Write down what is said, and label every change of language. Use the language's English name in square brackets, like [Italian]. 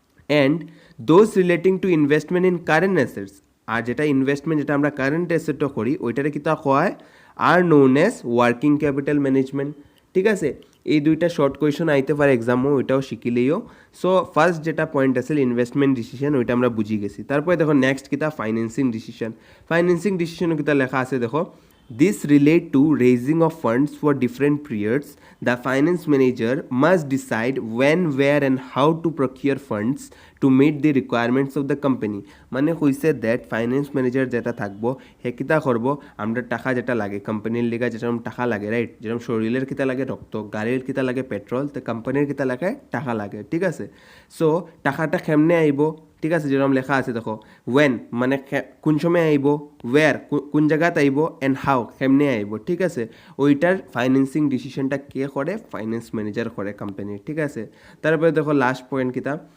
[English] and those relating to investment in current assets [Bangla] আর যেটা investment যেটা আমরা কারেন্ট অ্যাসেটও করি ওইটারে কিতা হয় [English] are known as working capital management [Bangla] ঠিক আছে এই দুইটা শর্ট কোয়েশন আইতে পারে এক্সামও ওইটাও শিখিলেইও সো ফার্স্ট যেটা পয়েন্ট আছে ইনভেস্টমেন্ট ডিসিশন ওইটা আমরা বুঝি গেছি তারপরে দেখো নেক্সট কিতা ফাইন্যান্সিং ডিসিশনও কিতা লেখা আছে দেখো [English] This relate to raising of funds for different periods. The finance manager must decide when, where and how to procure funds to meet the requirements of the company. [Bangla] মানে কইছে দ্যাট ফাইন্যান্স ম্যানেজার যেটা থাকবো হে কিতা করবো আমরা টাকা যেটা লাগে কোম্পানির লিগা যেরকম টাকা লাগে রাইট যেরকম শরীরের কিতা লাগে রক্ত গাড়ির কিতা লাগে পেট্রোল তো কোম্পানির কিতা লাগে টাকা লাগে ঠিক আছে সো টাকাটা কেমনে আইব ঠিক আছে যেরকম লেখা আছে দেখো ওয়েন মানে কোন সময় আইব ওয়্যার কোন জায়গাত আইব অ্যান্ড হাউ কেমনে আইব ঠিক আছে ওইটার ফাইন্যান্সিং ডিসিশনটা কে করে ফাইন্যান্স ম্যানেজার করে কোম্পানির ঠিক আছে তারপরে দেখো লাস্ট পয়েন্ট কিতা